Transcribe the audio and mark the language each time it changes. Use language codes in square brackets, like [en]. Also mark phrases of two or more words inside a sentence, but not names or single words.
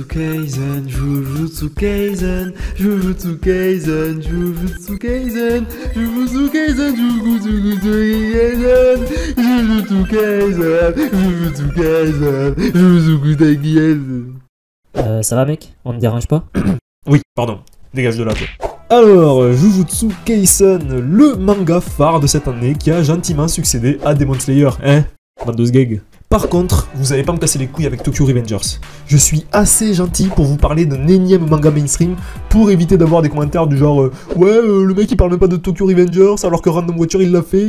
[fr] Kaisen, Jujutsu Kaisen, Jujutsu Kaisen, Jujutsu Kaisen, Jujutsu Kaisen, Jujutsu Kaisen, Jujutsu Kaisen, Jujutsu Kaisen, Jujutsu Kaisen. Ça va mec? On me dérange pas? Oui, pardon, dégage de là toi. Alors, Jujutsu Kaisen, le manga phare de cette année qui a gentiment succédé à Demon Slayer, hein? Bande de sgeg. Par contre, vous allez pas me casser les couilles avec Tokyo Revengers. Je suis assez gentil pour vous parler d'un énième manga mainstream pour éviter d'avoir des commentaires du genre le mec il parle même pas de Tokyo Revengers alors que Random Watcher il l'a fait.